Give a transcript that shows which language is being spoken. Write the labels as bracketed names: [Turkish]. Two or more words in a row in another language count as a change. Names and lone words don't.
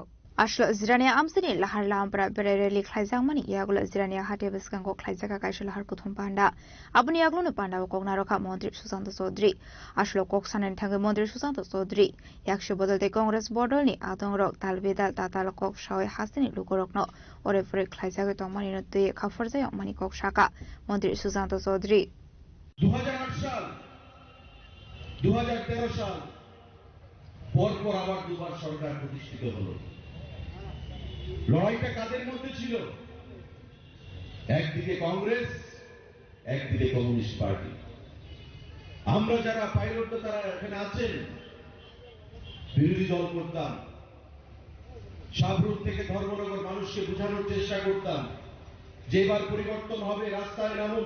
[Kok Borok] आश्लो जिरानिया आमसिनि लाहार लामप्रा बेरेरेलि खलाइजाकमानि यागुल जिरानिया हाटे बिस्कांगो खलाइजाका काइसो लाहार कुथुम पान्डा आबुनि यागुलनो पान्डा कगना रखा मन्त्री सुशान्त चौधुरी आश्लो ककसाननि थांगै मन्त्री सुशान्त चौधुरी याक्ष बदलते कांग्रेस बदलनि आदं रक तालबेदाल ताताल कक सावै हासिनि लुगरकनो ओरे फरे खलाइजागै तंमानि न दुई खाफरजाय मानि कक साका मन्त्री सुशान्त चौधुरी [Bangla] 2008 साल 2013 साल পরপর আবার দুবার সরকার প্রতিষ্ঠিত হলো লড়াইটা কাদের মধ্যে ছিল একদিকে কংগ্রেস একদিকে কমিউনিস্ট পার্টি আমরা যারা পাইলট তারা এখানে আছেন বিরোধী দল করতাম, শাহরুখ থেকে ধর্মনগর মানুষকে বোঝানোর চেষ্টা করতাম যে এবার পরিবর্তন হবে, রাস্তায় নামুন।